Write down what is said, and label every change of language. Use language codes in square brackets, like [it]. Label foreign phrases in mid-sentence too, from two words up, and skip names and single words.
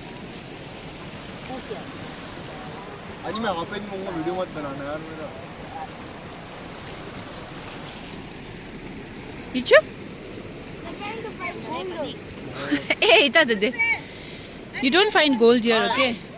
[hi] अजी मैं वहाँ पे नहीं कहूँगा, वीडियो मत बनाना यार मेरा। [ko] 이쪽? Hey, 이따 돼. [en] You don't find gold here, okay?